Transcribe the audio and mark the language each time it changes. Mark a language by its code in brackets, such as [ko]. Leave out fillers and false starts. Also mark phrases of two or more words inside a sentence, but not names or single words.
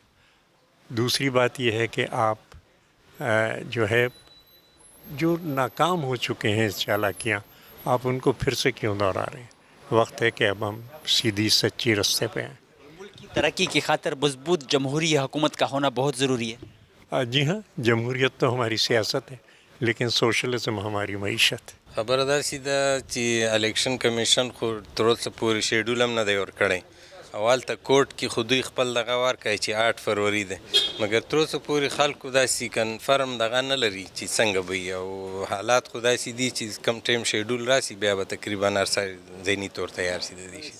[ur] دوسری بات یہ ہے کہ آپ جو ہے جو ناکام ہو چکے ہیں چالاکیاں، آپ ان کو پھر سے کیوں دہرا رہے ہیں؟ وقت ہے کہ اب ہم سیدھی سچی رستے پہ ہیں. ملک کی ترقی کی خاطر مضبوط جمہوری حکومت کا ہونا بہت ضروری ہے. جی ہاں، جمہوریت تو ہماری سیاست ہے لیکن سوشلزم ہماری معیشت. [ps] خبره داسې ده چې الیکشن کمیشن خو تر اوسه پورې شیډول هم نه دی ورکړی. اول ته کوټ کې خو دوی خپل دغه ورکړی چې 8 فروری دی، مګر تر اوسه پورې خلکو داسې کنفرم دغه نه لري چې څنګه به وي، او حالات خو داسې دي چې کم ټایم شیډول راسي بیا به تقریبا هر څه ذهني طور تیار شي د دې شي.